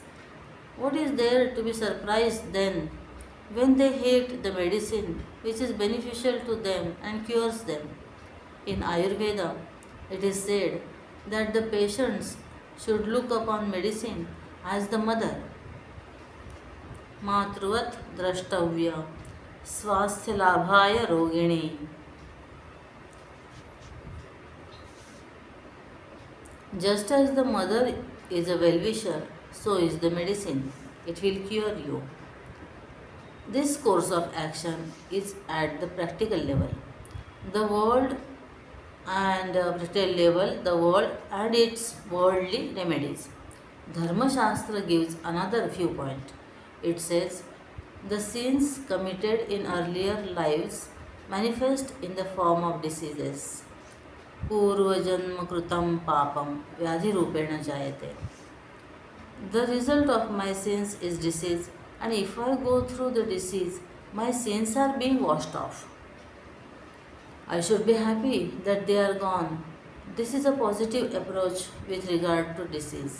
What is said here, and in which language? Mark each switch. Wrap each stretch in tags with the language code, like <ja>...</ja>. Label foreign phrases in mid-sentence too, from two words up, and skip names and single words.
<en>What is there to be surprised then when they hate the medicine which is beneficial to them and cures them? In Ayurveda, it is said that the patients should look upon medicine as the mother.</en> <sa>मातृवत् द्रष्टव्य स्वास्थ्य लाभाय रोगिणि.</sa> <en>Just as the mother is a well-wisher, so is the medicine. It will cure you. This course of action is at the practical level. The world the world and its worldly remedies. Dharma Shastra gives another viewpoint. It says, the sins committed in earlier lives manifest in the form of diseases.</en> <sa>पूर्वजन्म कृतं पापं व्याधि रूपेण जायते.</sa> <en>The result of my sins is disease, and if I go through the disease, my sins are being washed off. I should be happy that they are gone. This is a positive approach with regard to disease.</en>